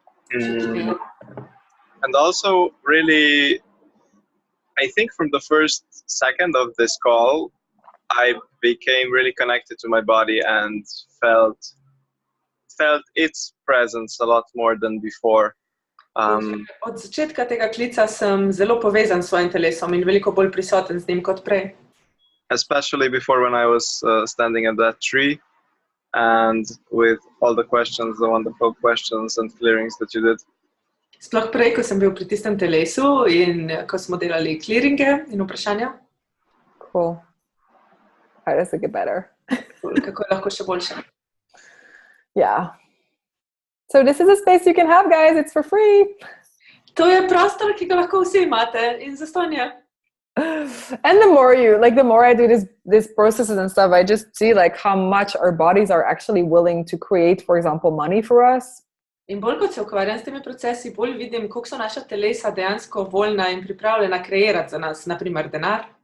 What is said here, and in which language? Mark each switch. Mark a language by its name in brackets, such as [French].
[English] And also, really, I think from the first second of this call, I became really connected to my body and felt its presence a lot more than before. [Slovenian] Od začetka tega klica sem zelo povezan s svojim telesom in veliko bolj prisoten z njim kot prej. [English] Especially before when I was standing at that tree and with all the questions, the wonderful questions and clearings that you did. [Slovenian] Sploh prej, ko sem bil pri tistem telesu in ko smo delali clearinge in vprašanja. [English] Cool. How does it get better? [Slovenian] Kako je lahko še boljše? [English] Yeah. So this is a space you can have, guys. It's for free. [Slovenian] To je prostor, ki ga lahko vsi imate in zastonj je. [English] And the more I do these processes and stuff, I just see like how much our bodies are actually willing to create, for example, money for us. [Slovenian] In bolj kot se ukvarjam s temi procesi, bolj vidim, koliko so naša telesa dejansko voljna in pripravljena kreirati za nas, na primer denar.